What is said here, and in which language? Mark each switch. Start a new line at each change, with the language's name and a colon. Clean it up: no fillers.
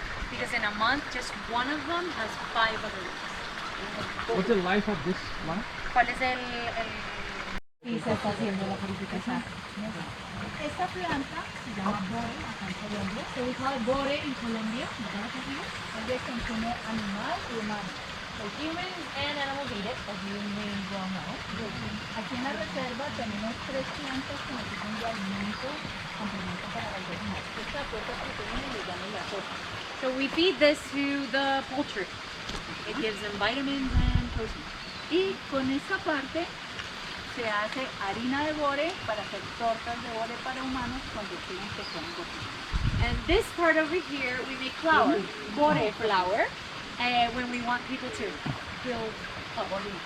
English: Because in a month, just one of them has 5 other leaves. What's the life of this one?
Spanish: ¿Cuál es el Y se está haciendo la purificación. Esta planta se llama bore acá en Colombia. Se usa bore en Colombia. Es de consumo animal y humano.
English: So humans and animals eat it, as you may well know.
Spanish: Aquí en la reserva tenemos 3 plantas que nos sirven de alimento, complemento para las gallinas. Esta aporta proteína y le llaman la sopa.
English: So we feed this to the poultry. It gives them vitamins and protein.
Spanish: Y con esta parte se hace harina de bore para hacer tortas de bore para humanos cuando quieren que sean gorditos.
English: And this part over here, we make flour, bore flour, when we want people to build a bore.